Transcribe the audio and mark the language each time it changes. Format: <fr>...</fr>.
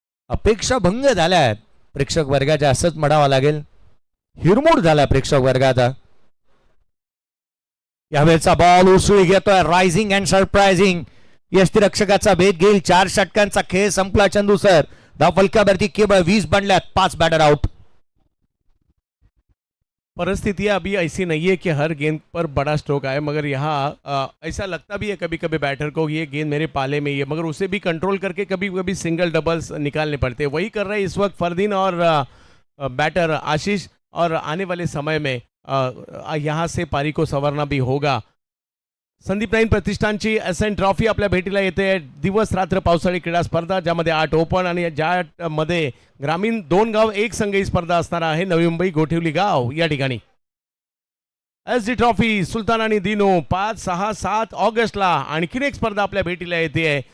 <mr>अपेक्षा भंग झाल्यात प्रेक्षक वर्गाच्या, असंच म्हणावं लागेल. हिरमोड झाला प्रेक्षक वर्गाचा. यावेळेचा बॉल उसळी घेतोय. रायझिंग अँड सरप्रायझिंग यष्टीरक्षकाचा भेद घेईल. 4 षटकांचा खेळ संपला. चंदू सर धावफलकावरती केवळ 20 बनल्यात. 5 बॅटर आउट.</mr> <hi>परिस्थितियां अभी ऐसी नहीं है कि हर गेंद पर बड़ा स्ट्रोक आए, मगर यहाँ ऐसा लगता भी है कभी कभी बैटर को ये गेंद मेरे पाले में ही है, मगर उसे भी कंट्रोल करके कभी कभी सिंगल डबल्स निकालने पड़ते हैं. वही कर रहे हैं इस वक्त फरदीन और बैटर आशीष. और आने वाले समय में यहाँ से पारी को संवरना भी होगा.</hi> <mr>संदीप नाईन प्रतिष्ठानची एसएन ट्रॉफी आपल्या भेटीला येते. दिवस रात्र पावसाळी क्रीडा स्पर्धा, ज्यामध्ये 8 ओपन आणि ज्यामध्ये ग्रामीण 2 गाव 1 संघ ही स्पर्धा असणार आहे. नवी मुंबई गोठिवली गाव या ठिकाणी एसडी ट्रॉफी सुलतान आणि दिनू 5, 6, 7 ऑगस्टला आणखीन एक स्पर्धा आपल्या भेटीला येते.</mr>